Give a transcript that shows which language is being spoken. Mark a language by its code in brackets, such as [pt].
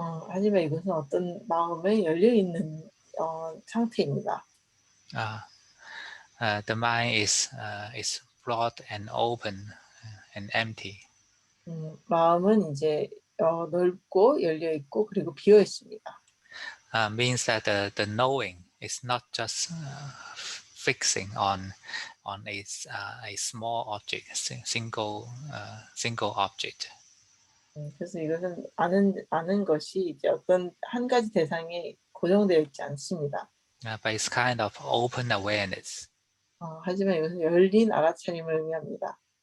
[ko] 하지만 이것은 어떤 마음에 열려 있는 상태입니다. [en] The mind is broad and open and empty. [ko] 마음은 이제 넓고 열려 있고 그리고 비어 있습니다. [en] Means that the knowing is not just fixing on a small object, single object. [ko] 그래서 이것은 아는 것이 이제 어떤 한 가지 대상에 고정되어 있지 않습니다. [en] But it's kind of open awareness. [ko] 하지만 이것은 열린 알아차림을 의미합니다.